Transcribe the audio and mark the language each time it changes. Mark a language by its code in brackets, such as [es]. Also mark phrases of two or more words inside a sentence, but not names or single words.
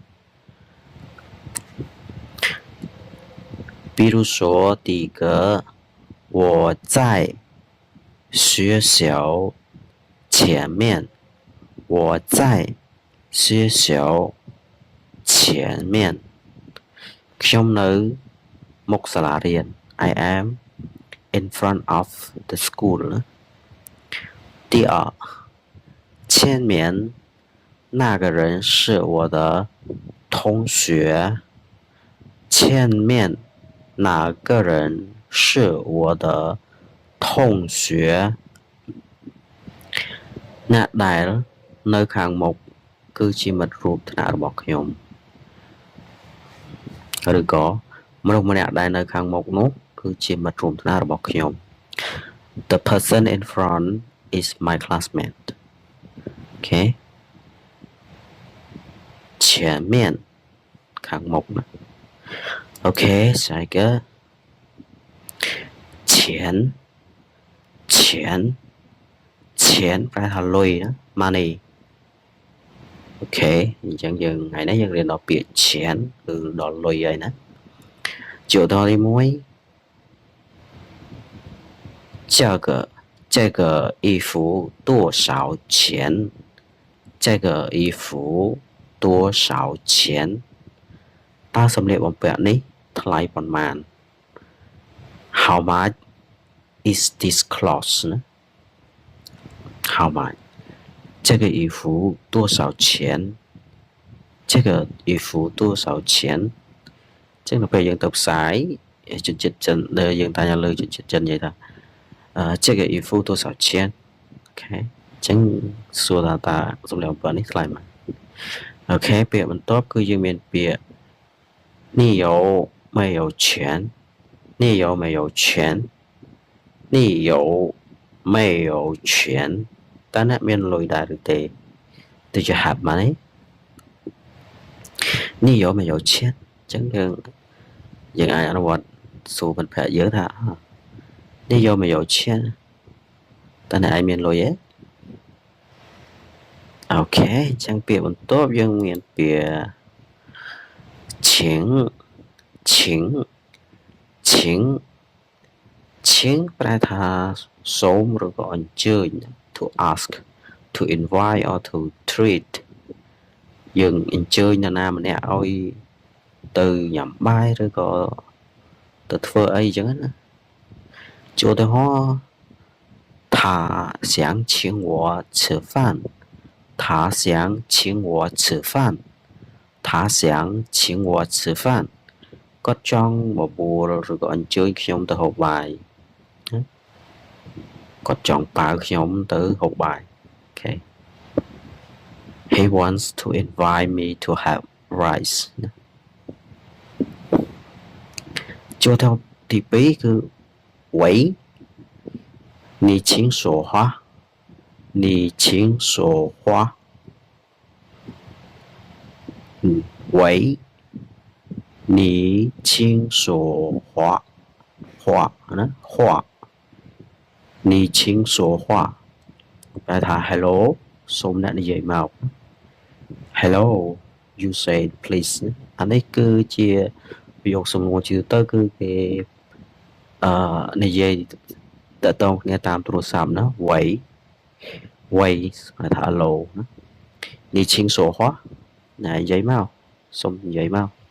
[zh] 比如说第一个我在学校前面我在学校前面 [km] ខ្ញុំនៅមុខសាលារៀន [en] I am in front of the school [zh] 第二前面那个人是我的同学前面哪个人是我的同学 [km] អ្នកដែលនៅខាងមុខគឺជាមិត្តរួមថ្នាក់របស់ខ្ញុំឬក៏មនុស្សម្នាក់ដែលនៅខាងមុខនោះគឺជាមិត្តរួមថ្នាក់របស់ខ្ញុំ [en] The person in front is my classmate Okay [km] 前面ខាងមុខណា Okay [zh] 下一个钱 [km] ប្រែថាលុយណា [en] money Okay [km] អញ្ចឹងយើងថ្ងៃនេះយើងរៀនដល់ពាក្យ钱គឺដល់លុយហើយណាជាឧទាហរណ៍ទី1 [zh] 这个衣服多少钱这个衣服多少钱 [km] តើសម្លៀកបំ ពាក់នេះថ្លៃប៉ុន្មាន [en] How much is this clothes ណា How much [zh] 这个衣服多少钱这个衣服多少钱 [km] ចឹងទៅពេលយើងទៅផ្សារជនជាតិចិនដែលយើងតែលើជនជាតិចិននិយាយថា [zh] 这个衣服多少钱 [km] Okay ចឹងសួរថាសម្លៀកបំពាក់នេះថ្លៃប៉ុន្មាន Okay ពាក្យបន្ទាប់គឺយើងមានពាក្យ [zh] 你有没有钱你有没有钱你有没有钱 [km] តើអ្នកមានលុយដែរឬទេ [en] Do you have money [zh] 你有没有钱 [km] ចឹងយើងអាចអនុវត្តសួរមិត្តភក្តិយើងថា [zh] 你有没有钱 [km] តើអ្នកឯងមានលុយទេ Okay ចឹងពាក្យបន្ទាប់យើងមានពាក្យ [en] 请 [km] ប្រែថាសូមឬក៏អញ្ជើញ [en] to ask to invite or to treat [km] យើងអញ្ជើញនរណាម្នាក់ឲ្យទៅញ៉ាំបាយឬក៏ទៅធ្វើអីចឹងណាជាឧទាហរណ៍ [zh] 他想请我吃饭他想请我吃饭他想请我吃饭 [km] គាត់ចង់បបួលឬក៏អញ្ជើញខ្ញុំទៅហូបបាយ គាត់ចង់ប៉ៅខ្ញុំទៅហូបបាយ [en] Okay He wants to invite me to have rice [km] ចូលទៅទី2គឺ [zh] 喂你请说话你请说话喂你请说话话นะ话你请说话 [km] ប្រែថា Hello សូមអ្នកនិយាយមក [en] Hello you say please [km] អានេះគឺជាប្រយោគសំណួរជាទូទៅគឺគេនិយាយតើតងគ្នាតាមទូរស័ព្ទណា喂ស្មើថា alo ណានេះឈិងសូហោះណានិយាយមកសុំនិយាយមក